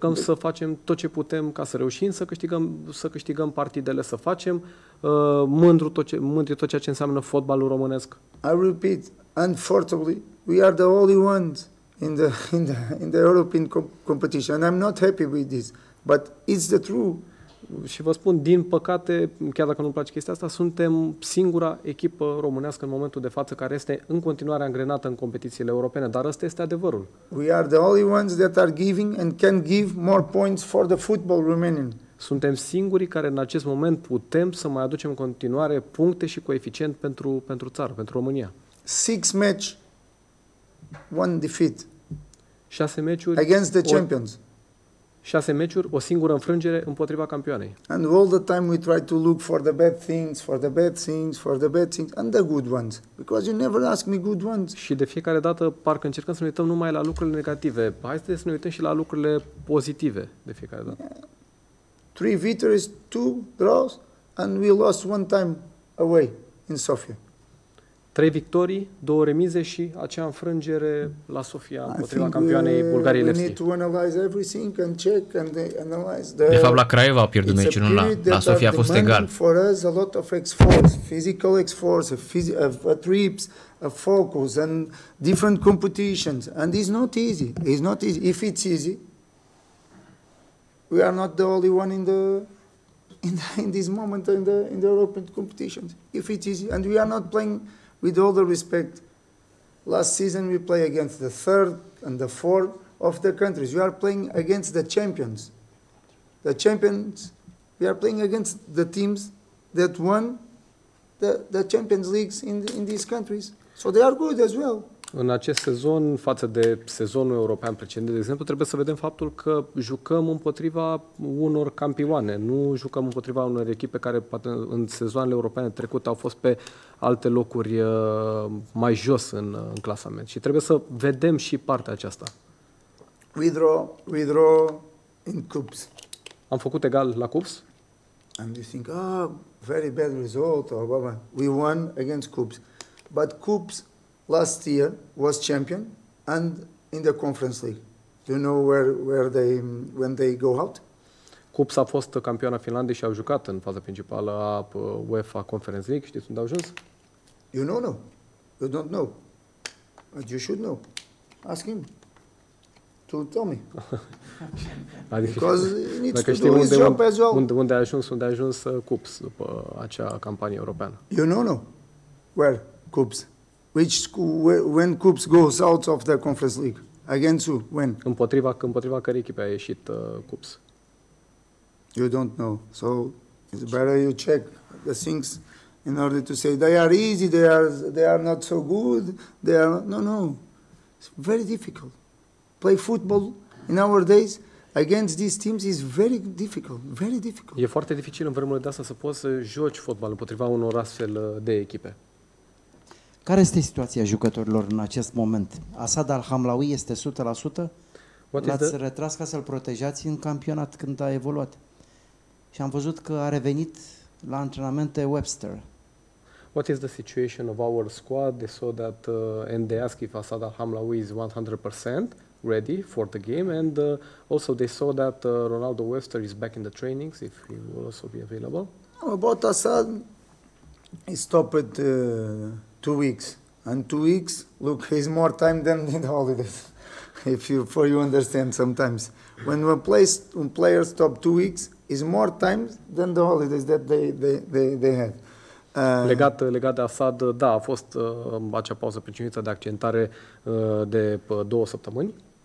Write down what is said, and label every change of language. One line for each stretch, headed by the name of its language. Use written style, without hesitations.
Romanian: Cam să facem tot ce putem ca să reușim să câștigăm, să câștigăm partidele, să facem mândru tot ceea ce înseamnă fotbalul românesc.
English: I repeat, unfortunately, we are the only ones in the European competition. And I'm not happy with this, but it's the truth.
Romanian: Și vă spun, din păcate, chiar dacă nu-mi place chestia asta, suntem singura echipă românească în momentul de față care este în continuare angrenată în competițiile europene, dar ăsta este adevărul.
English: We are the only ones that are giving and can give more points for the football Romanian.
Romanian: Suntem singurii care în acest moment putem să mai aducem în continuare puncte și coeficient pentru țară, pentru România.
English: 6 matches, 1 defeat.
Romanian: 6 meciuri
English: against the champions.
Romanian: 6 meciuri, o singură înfrângere împotriva campioanei.
English: And all the time we try to look for the bad things, for the bad things, for the bad things and the good ones, because you never ask me good ones.
Romanian: Și de fiecare dată parcă încercăm să ne uităm numai la lucrurile negative. Haideți să ne uităm și la lucrurile pozitive de fiecare dată.
English: Yeah. 3 victories, 2 draws and we lost 1 time away in Sofia.
Romanian: 3 victorii, 2 remize și acea înfrângere la Sofia împotriva campioanei Bulgariei Lefty.
English: We need to analyze everything and check and analyze the...
Romanian: De fapt, la Craiova a pierdut meciul, nu la Sofia a fost egal.
English: For us, a lot of efforts, physical efforts, trips, a focus and different competitions. And it's not easy. It's not easy. If it's easy, we are not the only one in this moment in the European competitions. If it's easy, and we are not playing... With all the respect, last season we play against the 3rd and 4th of the countries. You are playing against the champions. The champions, we are playing against the teams that won the Champions Leagues in these countries. So they are good as well.
Romanian: În acest sezon, față de sezonul european precedent, de exemplu, trebuie să vedem faptul că jucăm împotriva unor campioane, nu jucăm împotriva unor echipe care poate în sezoanele europene trecute au fost pe alte locuri mai jos în clasament. Și trebuie să vedem și partea aceasta.
English: We draw in cups.
Romanian: Am făcut egal la cups?
English: And you think, oh, very bad result, or blah, blah. We won against cups. But cups last year was champion and in the Conference League. Do you know when they go out?
Romanian: Cups a fost campioana Finlandei și au jucat în faza principală a UEFA Conference League. Știți unde au ajuns?
English: You know, no. You don't know. But you should know. Ask him to tell me. Because he needs to do his job as well.
Romanian: Unde a ajuns Cups după acea campanie europeană?
English: You know, no. Where? Cups. Which school, when Cups goes out of the Conference League? Against who? When?
Romanian: Împotriva care echipe a ieșit Cups?
English: You don't know. So it's better you check the things in order to say they are easy, they are not so good, they are... No. It's very difficult. Play football in our days against these teams is very difficult, very difficult.
Romanian: E foarte dificil în vremurile de astea să poți să joci fotbal împotriva unor astfel de echipe. Care este situația jucătorilor în acest moment? Asad Al-Hamlaoui este 100%? L-ați retras ca să-l protejați în campionat când a evoluat. Și am văzut că a revenit la antrenamente Webster.
English: What is the situation of our squad so that they asked if Asad Al-Hamlaoui is 100% ready for the game and also they saw that Ronaldo Webster is back in the trainings, if he will also be available? About Asad, he stopped 2 weeks. And 2 weeks, look, he's more time than in the holidays. If you understand sometimes. When a player stop 2 weeks, is more time than the holidays that they had.
Romanian: Legat de Asad, da, a fost acea pauză pricinuită de accidentare de 2 săptămâni.